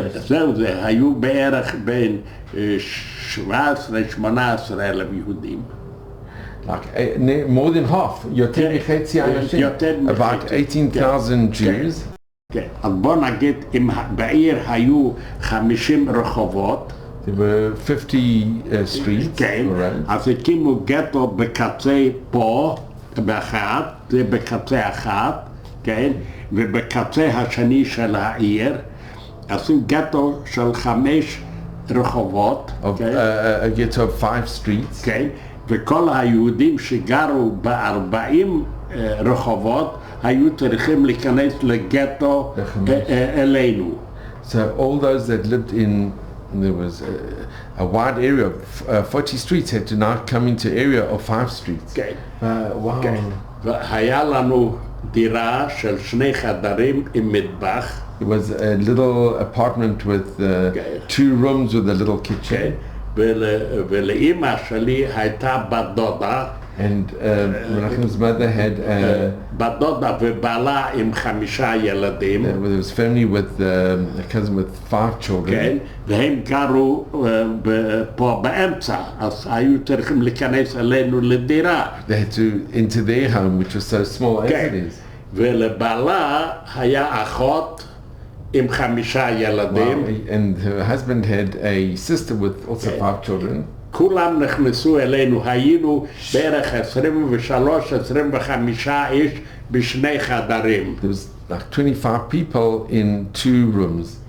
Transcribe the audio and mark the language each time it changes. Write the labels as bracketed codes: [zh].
[he] זהו זה, היו בערך בין 17-18 אלף יהודים. [en] Like more than half, [he] יותר מחצי אנשים. [en] About 18,000 Jews. [he] כן, אז בוא נגיד, בעיר היו 50 רחובות. [en] There were 50 streets. [he] כן, אז הקימו גטו בקצה פה, באחת, זה בקצה אחת, כן, ובקצה השני של העיר, עשו גטו של 5 רחובות. [en] A ghetto of 5 streets. [he] כן, וכל היהודים שגרו ב40 רחובות היו צריכים להיכנס לגטו אלינו. [en] So all those that lived in, there was a wide area of 40 streets had to now come into area of 5 streets. [he] כן. [en] Wow. [he] והיה לנו דירה של 2 חדרים עם מטבח. [en] It was a little apartment with 2 rooms with a little kitchen. [he] ולאמא שלי הייתה בת דודה. [en] And Menachem's mother had [he] בת דודה ובעלה עם 5 ילדים. [en] There was family with a cousin with 5 children. [he] כן, והם גרו פה באמצע, אז היו צריכים להיכנס אלינו לדירה. [en] They had to enter their home, which was so small as it is. [he] ולבעלה היה אחות עם 5 ילדים. [en] And her husband had a sister with also 5 children. [he] כולם נכנסו אלינו, היינו בערך 23-25 איש בשני חדרים. [en] There was like 25 people in 2 rooms.